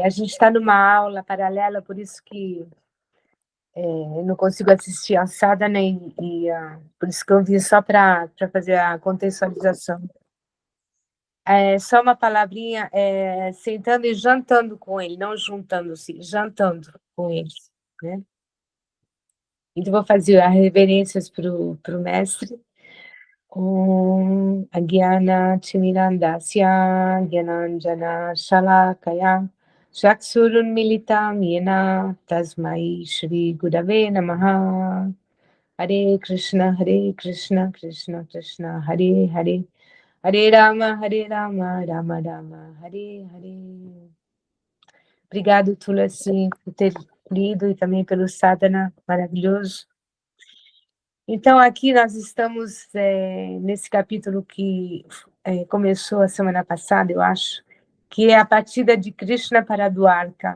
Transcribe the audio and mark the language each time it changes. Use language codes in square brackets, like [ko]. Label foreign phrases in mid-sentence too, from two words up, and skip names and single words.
[pt] A gente está numa aula paralela, por isso que eu não consigo assistir a sadhana por isso que eu vim só para fazer a contextualização. Só uma palavrinha, sentando e jantando com ele, não juntando-se, jantando com eles, né? Então, vou fazer as reverências para o mestre. [sa] Om Agyana Timirandasya Gyananjana Shalakaya Chaksurunmilitam Yena Tasmai Shri Gurave Namaha. Hare Krishna, Krishna Krishna, Hare Hare, Hare Rama, Rama Rama, Hare Hare. [pt] Obrigado, Tulasi, por ter lido e também pelo sadhana maravilhoso. Então, aqui nós estamos nesse capítulo que começou a semana passada, eu acho, que é a partida de Krishna para Dwarka.